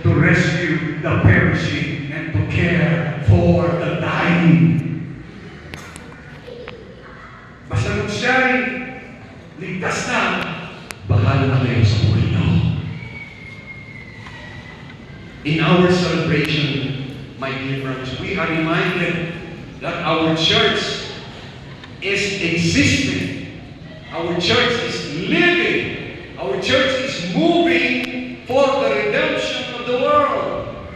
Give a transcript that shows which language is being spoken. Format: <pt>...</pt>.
<en>To rescue the perishing and to care for the dying.</en> <tl>Basta kung siya'y ligtas na, bahala na kayo sa buhay niyo.</tl> <en>In our celebration, my dear friends, we are reminded that our church is existing. Our church is living. Our church is moving for the redemption of the world.</en>